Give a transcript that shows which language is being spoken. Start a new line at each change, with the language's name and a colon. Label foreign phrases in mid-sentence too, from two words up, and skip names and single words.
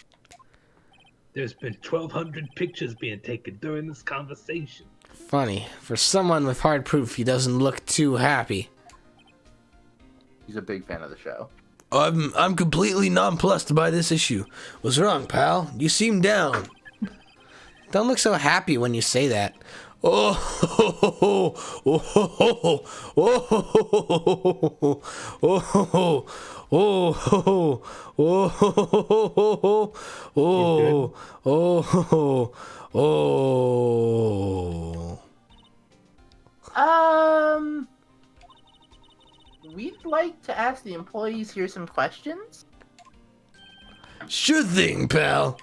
English: There's been 1,200 pictures being taken during this conversation. Funny. For someone with hard proof, he doesn't look too happy. He's a big fan of the show. I'm completely nonplussed by this issue. What's wrong, pal? You seem down. Don't look so happy when you say that. Oh, ho, ho, ho, oh, ho, ho, oh, ho, ho, oh, ho, ho, oh, ho, oh, ho, oh, oh, oh, oh. We'd like to ask the employees here some questions. Sure thing, pal.